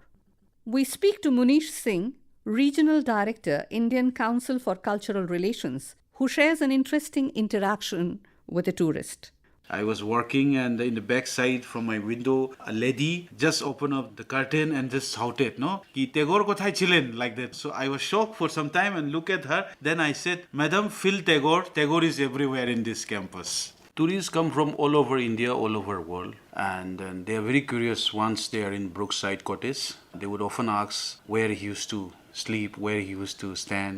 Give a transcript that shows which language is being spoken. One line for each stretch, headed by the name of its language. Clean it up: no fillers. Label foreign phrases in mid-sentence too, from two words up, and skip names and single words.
English: We speak to Munish Singh, Regional Director, Indian Council for Cultural Relations, who shares an interesting interaction with a tourist. I was working, and in the back side from my window, a lady just opened up the curtain and just shouted, no?
Bangla: কি Tagore কোথায় ছিলেন,
English: like that. So I was shocked for some time and look at her. Then I said, Madam, feel Tagore. Tagore is everywhere in this campus. Tourists come from all over India, all over world, and they are very curious once they are in Brookside Cottage. They would often ask where he used to sleep, where he used to stand.